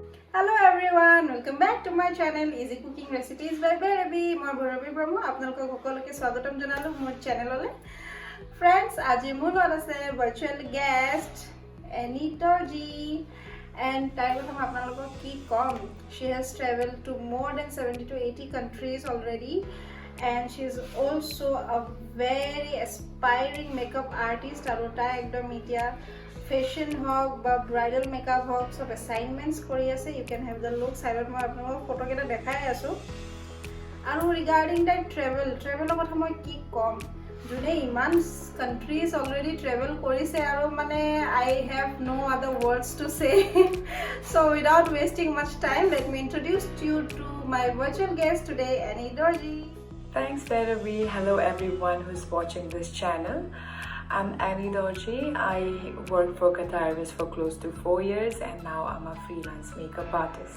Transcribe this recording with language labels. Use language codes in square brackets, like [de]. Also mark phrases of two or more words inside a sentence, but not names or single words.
[en] Hello everyone, welcome back to my channel Easy Cooking Recipes by Bhairavi. [as] মই ভৈৰৱী ব্ৰহ্ম আপোনালোকক সকলোকে স্বাগতম জনালো মোৰ চেনেললৈ। Friends, আজি মোৰ লগত আছে [en] virtual guest [as] Anita Ji and তাইৰ কথা মই আপোনালোকক কি কম। [en] She has traveled to more than 70 to 80 countries already and she is also a very aspiring makeup artist আৰু [as] তাই একদম এতিয়া [en] fashion hog বা bridal makeup hog সব assignments [as] কৰি আছে [en] you can have the look side [as] মই আপোনালোকক ফটো কেটা দেখাই আছো আৰু [en] regarding that travel [as] কথা মই কি কম যোনে ইমান [en] countries already travel [as] কৰিছে আৰু মানে [en] I have no other words to say so without wasting much time let me introduce you to my virtual guest today Annie Dorji. Thanks Bhairavi. Hello everyone who's watching this channel. I'm Annie Dorji. I worked for Qatar Airways for close to 4 years and now I'm a freelance makeup artist.